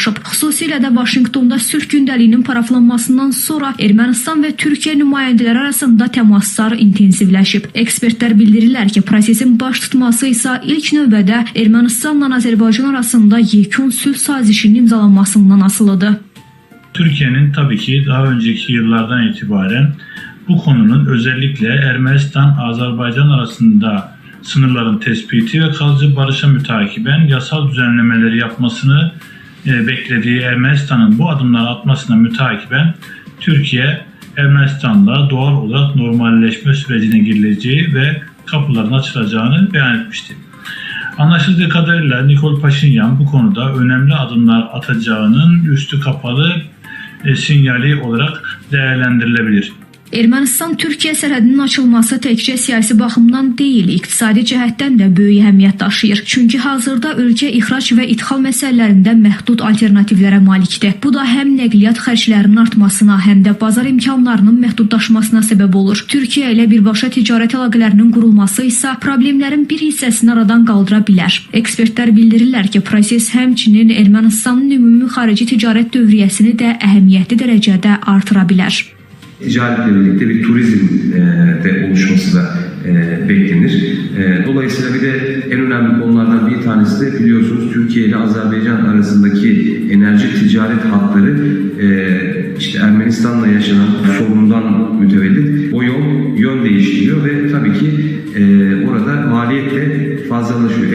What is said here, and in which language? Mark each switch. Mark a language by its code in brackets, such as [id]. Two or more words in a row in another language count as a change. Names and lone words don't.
[az] Xüsusilə də Vaşinqtonda sülh gündəliyinin paraflanmasından sonra Ermənistan və Türkiyə nümayəndələri arasında təmaslar intensivləşib. Ekspertlər bildirirlər ki, prosesin baş tutması isə ilk növbədə Ermənistanla Azərbaycan arasında yekun sülh sazişinin imzalanmasından asılıdır. [tr] Türkiye'nin tabii ki daha önceki yıllardan itibaren bu konunun özellikle Ermenistan-Azerbaycan arasında sınırların tespiti ve kalıcı barışa mütakiben yasal düzenlemeleri yapmasını beklediği Ermenistan'ın bu adımları atmasına mütakiben Türkiye, Ermenistan'la doğal olarak normalleşme sürecine girileceği ve kapıların açılacağını beyan etmişti. Anlaşıldığı kadarıyla Nikol Paşinyan bu konuda önemli adımlar atacağının üstü kapalı sinyali olarak değerlendirilebilir. [az] Ermənistan-Türkiyə sərhədinin açılması təkcə siyasi baxımdan deyil, iqtisadi cəhətdən də böyük əhəmiyyət daşıyır. Çünki hazırda ölkə ixrac və idxal məsələlərində məhdud alternativlərə malikdir. Bu da həm nəqliyyat xərclərinin artmasına, həm də bazar imkanlarının məhdudlaşmasına səbəb olur. Türkiyə ilə birbaşa ticarət əlaqələrinin qurulması isə problemlərin bir hissəsini aradan qaldıra bilər. Ekspertlər bildirirlər ki, proses həmçinin Ermənistanın ümumi xarici ticarət dövriyyəsini də əhəmiyyətli dərəcədə artıra bilər. [tr] Ticaretle birlikte bir turizm de oluşması da beklenir. Dolayısıyla bir de en önemli konulardan bir tanesi de biliyorsunuz Türkiye ile Azerbaycan arasındaki enerji ticaret hatları işte Ermenistan'la yaşanan sorundan mütevellit o yön değiştiriyor ve tabii ki orada maliyet de fazlalaşıyor.